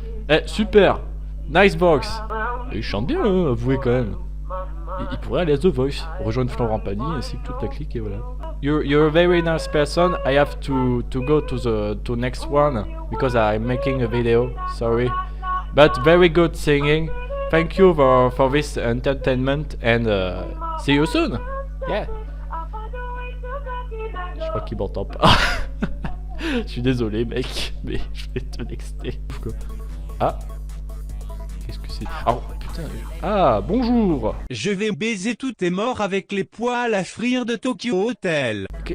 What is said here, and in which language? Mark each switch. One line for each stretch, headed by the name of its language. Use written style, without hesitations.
French: Eh, super.
English: Nice box.
French: Il chante bien, hein, avouez quand même. Il pourrait aller à The Voice, rejoindre Florent Pagny ainsi que toute la clique et voilà.
English: You're a very nice person. I have to go to next one because I'm making a video. Sorry, but very good singing. Thank you for this entertainment and see you soon. Yeah.
French: Je crois qu'il m'entend pas. Je suis désolé mec, mais je vais te nexter. Ah. Qu'est-ce que c'est? Ah, putain. Ah, bonjour. Je vais baiser tous tes morts avec les poils à frire de Tokyo Hotel.